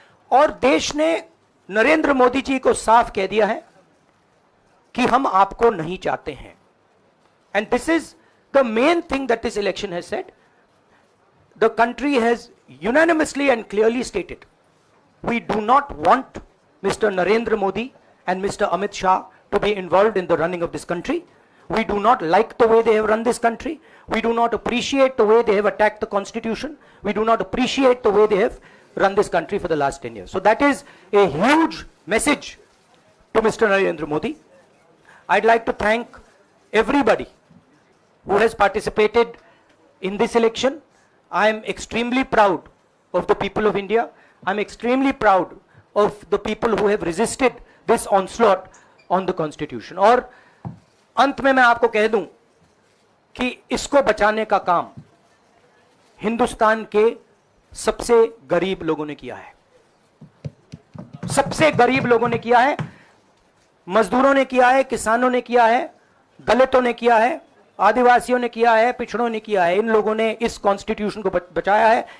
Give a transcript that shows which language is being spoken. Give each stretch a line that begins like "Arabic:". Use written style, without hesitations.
Hindi: और देश ने नरेंद्र मोदी जी को साफ कह दिया है कि हम आपको नहीं चाहते हैं।
English: And this is the main thing that this election has said. The country has unanimously and clearly stated, we do not want mister Narendra Modi and mister Amit Shah to be involved in the running of this country. We do not like the way they have run this country. We do not appreciate the way they have attacked the constitution. We do not appreciate the way they have run this country for the last 10 years. So that is a huge message to Mr. Narendra Modi. I'd like to thank everybody who has participated in this election. I am extremely proud of the people of India. I'm extremely proud of the people who have resisted this onslaught on the constitution.
Hindi: और अंत में मैं आपको कह दूं कि इसको बचाने का काम हिंदुस्तान के सबसे गरीब लोगों ने किया है, सबसे गरीब लोगों ने किया है, मजदूरों ने किया है, किसानों ने किया है, दलितों ने किया है, आदिवासियों ने किया है, पिछड़ों ने किया है। इन लोगों ने इस कॉन्स्टिट्यूशन को बचाया है।